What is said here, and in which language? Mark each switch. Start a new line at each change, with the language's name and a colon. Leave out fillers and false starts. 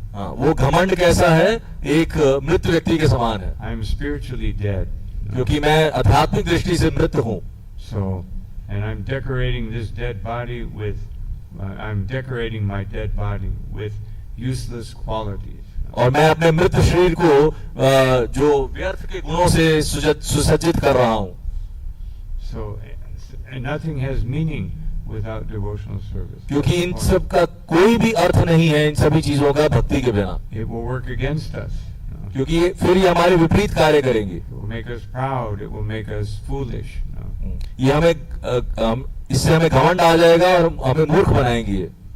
Hindi: हाँ, वो घमंड कैसा है, एक मृत व्यक्ति के समान है,
English: I am spiritually dead.
Hindi: क्योंकि मैं आध्यात्मिक दृष्टि से मृत हूँ.
English: So, and I'm decorating this dead body with, I'm decorating my dead body with useless qualities.
Hindi: और मैं अपने मृत शरीर को जो व्यर्थ के गुणों से सुसज्जित कर रहा हूँ.
English: So, and nothing has meaning without devotional service.
Hindi: क्योंकि इन सब का कोई भी अर्थ नहीं है, इन सभी चीजों का भक्ति के बिना.
English: It will work against us.
Hindi: क्योंकि फिर ये हमारे विपरीत कार्य करेंगे.
English: It will make us proud. It will make us foolish.
Hindi: ये हमें इससे हमें घमंड आ जाएगा और हमें मूर्ख बनाएंगे.